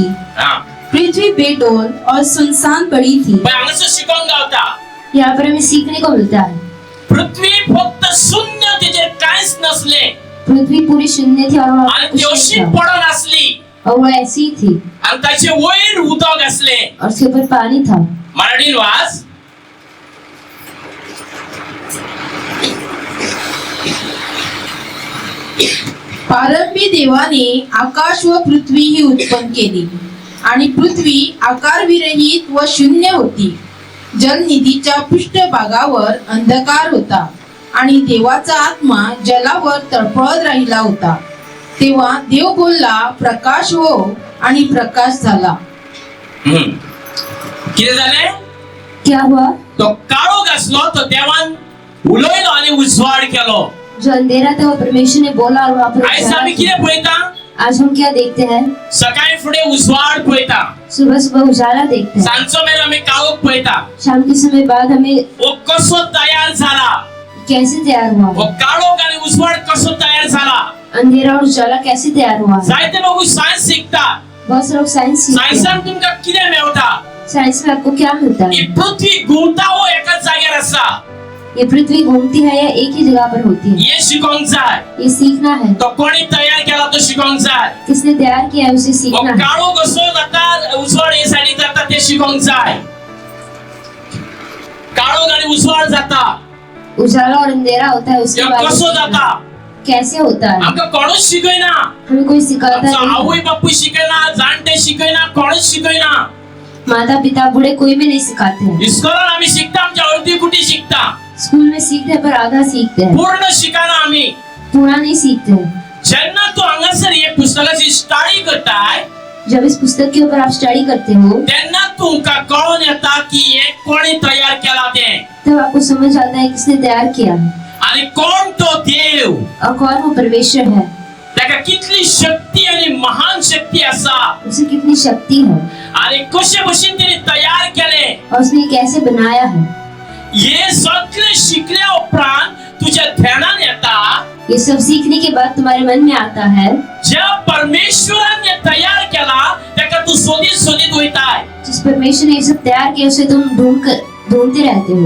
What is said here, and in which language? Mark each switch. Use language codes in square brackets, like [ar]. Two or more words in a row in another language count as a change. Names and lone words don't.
[hi] हां पृथ्वी बेडौल और सुनसान पड़ी थी। [kok] पण हांगासर शिकोंक गावता [hi] यहाँ पर हमें सीखने को मिलता है। [kok] पृथ्वी फक्त शून्य तेजेर कांयच नसले [hi] पृथ्वी पूरी शून्य थी और वहाँ [kok] आणि [hi] कुछ [kok] ती अशी [hi] नहीं था [kok] पडून आसली [hi] और वो ऐसी ही थी [kok] आणि ताचे वयर उदक आसले। [hi] और उसके ऊपर पानी था। [kok] मराठीन वाच। [mr] प्रारंभी देवाने आकाश व पृथ्वी ही उत्पन्न केली आणि पृथ्वी आकारविरहित व शून्य होती। जलनिधीच्या पृष्ठभागावर अंधकार होता आणि देवाचा आत्मा जलावर तळपळत राहिला होता। तेव्हा देव बोलला, प्रकाश हो, आणि प्रकाश झाला। [kok] कितें जालें? [hi] क्या हुआ? [kok] तो काळोख आसलो तो देवान उलयलो आणि उजवाड केलो। [hi] जो अंधेरा था वो परमेश्वर ने बोला और वहाँ पर [kok] आयज [hi] उजाला [kok] आमी [hi] किया। [kok] कितें पळयता? [hi] आज हम क्या देखते हैं? [kok] सकाळी फुडें उजवाड पळयता [hi] सुबह सुबह उजाला देखते हैं। [kok] सांजचो मेरेन आमी काळोख पळयता। [hi] शाम के समय बाद हमें [kok] वो कसो तयार जाला [hi] कैसे तैयार हुआ? [kok] वो काळोख आणि उजवाड कसो तयार झाला। [hi] अंधेरा और उजाला कैसे तैयार हुआ? [kok] जायते लोक सायन्स शिकतात। [hi] बहुत से लोग साइंस सीखते हैं। [kok] सायन्सान तुमकां कितें मेळटा? [hi] साइंस में आपको क्या मिलता ही है? [kok] पृथ्वी घुंवता हो एकाच जाग्यार आसा [hi] ये पृथ्वी घूमती है या एक ही जगह पर होती है? [kok] हे शिकोंक जाय। [hi] ये सीखना है। [kok] तो कोणी तयार केला तो शिकोंक जाय। [hi] किसने तैयार किया है उसे वो सीखना है। [kok] काळोख कसो जाता उजवाड हे सायडीक जाता ते शिकोंक जाय। काळोख आणि उजवाड जाता [hi] उजाला और अंधेरा होता है उसके [kok] हे [hi] बारे में [kok] कसो [hi] सीखना [kok] जाता [hi] है। कैसे होता है? [kok] आमकां कोणूच शिकयना। [hi] हमें कोई सिखाता [kok] आमचो [hi] नहीं। [kok] आवय बापूय शिकयना, जाणटे शिकयना, कोणूच शिकयना। [hi] माता पिता बूढ़े कोई भी नहीं सिखाते हैं। [kok] इस्कॉलान आम्ही शिकता आमच्या अर्धी कुटी शिकता [hi] स्कूल में सीखते हैं पर आधा सीखते हैं, [kok] पूर्ण शिकाना आम्ही। [hi] पूरा नहीं सीखते हैं। [kok] जेन्ना तू हांगासर हे पुस्तकाची स्टडी करताय [hi] जब इस पुस्तक के ऊपर आप स्टडी करते हो [kok] तेन्ना तुमकां कळून येता की हे कोणी तयार केला ते [hi] तब आपको समझ आता है किसने तैयार किया [kok] आणि कोण तो देव। [hi] और कौन वो परमेश्वर है। [kok] त्या त्याका कितली शक्ती आणि महान शक्ती असा [hi] उसे कितनी शक्ति है [kok] आणि कशे भशेन तिने तयार केले [hi] और उसने कैसे बनाया है। [kok] हे सगळे शिकल्या उपरांत तुझ्या ध्यानात येता [hi] ये सब सीखने के बाद तुम्हारे मन में आता है [kok] ज्या परमेश्वराने तयार केला त्याका तू शोधित वयताय [hi] जिस परमेश्वर ने ये सब तैयार किया उसे तुम ढूंढते रहते हो।